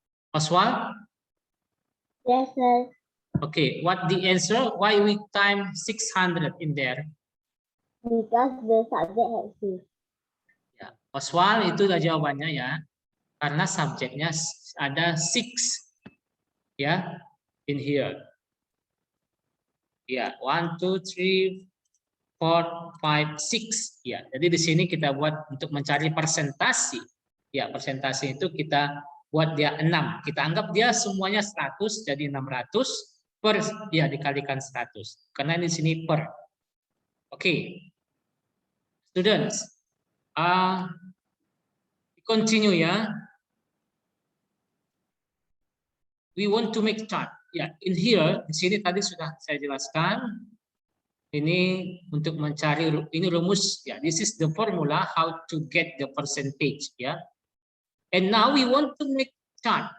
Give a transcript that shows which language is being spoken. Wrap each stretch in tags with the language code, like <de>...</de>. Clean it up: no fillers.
<en>Oswald? Yes, sir. Okay, what the answer? Why we time 600 in there? Because the subject has 6.</en> <id>Ya, Oswald itu udah jawabannya ya. Karena subjeknya ada 6 ya in here. Ya, 1 2 3 4 5 6 ya. Jadi di sini kita buat untuk mencari persentasi. Ya, persentase itu kita buat dia 6. Kita anggap dia semuanya 100 jadi 600 per ya dikalikan 100. Karena di sini per. Oke.</id> <en>Students, continue ya. We want to make chart. Ya, in here di sini tadi sudah saya jelaskan.</en> <id>Ini untuk mencari ini rumus ya.</id> <en>This is the formula how to get the percentage ya. And now we want to make chart.</en>